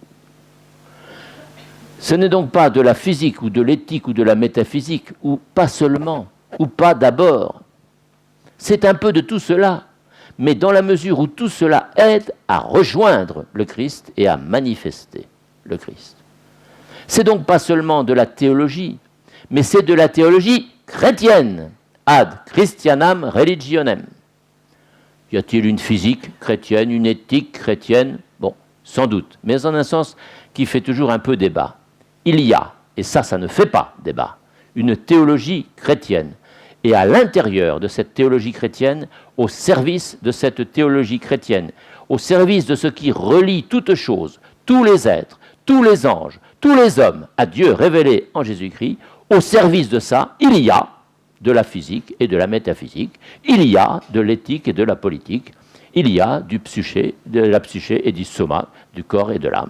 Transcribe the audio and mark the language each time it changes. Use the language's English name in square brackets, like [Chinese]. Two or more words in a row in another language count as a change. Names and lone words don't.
[French] Ce n'est donc pas de la physique ou de l'éthique ou de la métaphysique, ou pas seulement, ou pas d'abord. C'est un peu de tout cela, mais dans la mesure où tout cela aide à rejoindre le Christ et à manifester le Christ. C'est donc pas seulement de la théologie, mais c'est de la théologie chrétienne, [Latin] ad Christianam religionem. [French] Y a-t-il une physique chrétienne, une éthique chrétienne? Bon, sans doute, mais en un sens qui fait toujours un peu débat. Il y a, et ça ne fait pas débat, une théologie chrétienne. Et à l'intérieur de cette théologie chrétienne, au service de cette théologie chrétienne, au service de ce qui relie toutes choses, tous les êtres, tous les anges, tous les hommes à Dieu révélé en Jésus-Christ, au service de ça, il y a de la physique et de la métaphysique, il y a de l'éthique et de la politique, il y a du psyché, de la psyché et du soma, du corps et de l'âme.